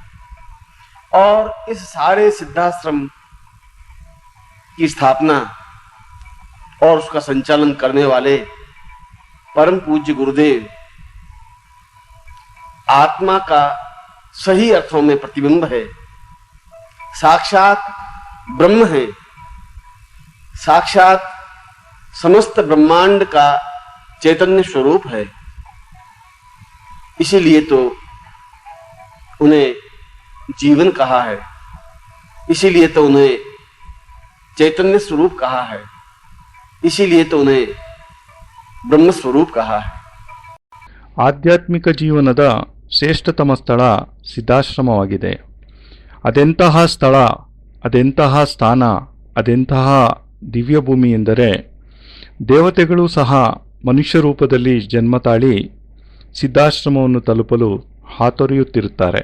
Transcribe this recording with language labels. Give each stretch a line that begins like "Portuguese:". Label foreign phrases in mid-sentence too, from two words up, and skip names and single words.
Hindi: और इस सारे सिद्धाश्रम की स्थापना और उसका संचालन करने वाले परम पूज्य गुरुदेव आत्मा का सही अर्थों में प्रतिबिंब है, साक्षात ब्रह्म है, साक्षात समस्त ब्रह्मांड का चैतन्य स्वरूप है। इसीलिए तो उन्हें जीवन कहा है, इसीलिए तो उन्हें चैतन्य स्वरूप कहा है, इसीलिए तो उन्हें ब्रह्म स्वरूप कहा है।
Kannada: ಆಧ್ಯಾತ್ಮಿಕ ಜೀವನದ ಶ್ರೇಷ್ಠತಮ ಸ್ಥಳ ಸಿದ್ಧಾಶ್ರಮವಾಗಿದೆ. ಅದೆಂತಹ ಸ್ಥಳ, ಅದೆಂತಹ ಸ್ಥಾನ, ಅದೆಂತಹ ದಿವ್ಯಭೂಮಿ ಎಂದರೆ ದೇವತೆಗಳು ಸಹ ಮನುಷ್ಯ ರೂಪದಲ್ಲಿ ಜನ್ಮ ತಾಳಿ ಸಿದ್ಧಾಶ್ರಮವನ್ನು ತಲುಪಲು ಹಾತೊರೆಯುತ್ತಿರುತ್ತಾರೆ.